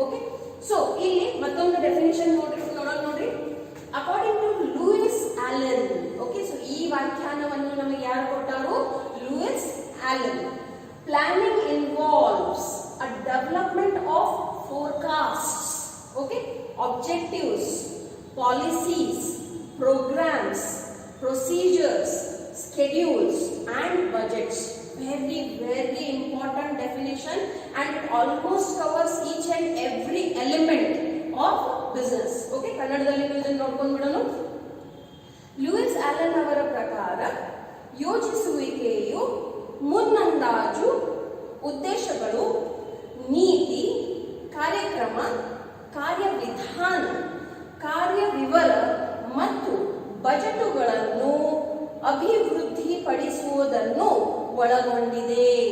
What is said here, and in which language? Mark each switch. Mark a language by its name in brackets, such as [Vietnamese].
[Kannada] Okay, so ಇಲ್ಲಿ ಮತ್ತೊಂದು definition ನೋಡ್ರಿ, [English] according to [Kannada] Louis Alan. Okay, so ಈ ವ್ಯಾಖ್ಯಾನವನ್ನು ನಮಗೆ ಯಾರು ಕೊಟ್ಟಾರು, Louis Alan. [English] Planning involves a development of forecasts, okay, objectives, policies, programs, procedures, schedules and budgets. Very, very important definition, and it almost covers each and every element of business. [Kannada] Okay, ಕನ್ನಡದಲ್ಲಿ ಇದನ್ನು ನೋಡ್ಕೊಂಡು ಬಿಡೋಣ. Louis Alan ಅವರ ಪ್ರಕಾರ ಯೋಜಿಸುವಿಕೆಯು ಮುನ್ನಂದಾಜು, ಉದ್ದೇಶಗಳು, ನೀತಿ, ಕಾರ್ಯಕ್ರಮ, ಕಾರ್ಯವಿಧಾನ, ಕಾರ್ಯವಿವರ ಮತ್ತು ಬಜೆಟುಗಳನ್ನು ಅಭಿವೃದ್ಧಿಪಡಿಸುವುದನ್ನು ಒಳಗೊಂಡಿದೆ.